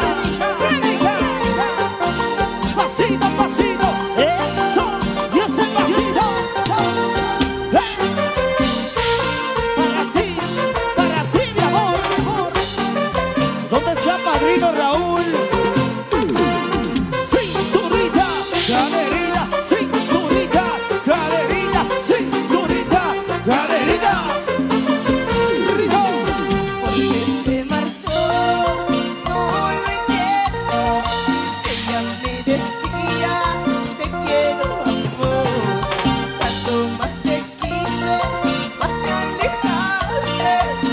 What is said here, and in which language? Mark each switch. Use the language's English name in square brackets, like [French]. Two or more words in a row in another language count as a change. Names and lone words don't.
[Spanish] ¡Bélica! ¡Pasito, pasito! ¡Eso! ¡Y ese pasito! Para ti, mi amor. ¿Dónde está el padrino Raúl? Cinturita, caderita, cinturita, caderita, cinturita, caderita. Rito. Porque se marchó, no lo entiendo. Si ella me decía, te quiero amor. Cuanto más te quise, más te alejaste.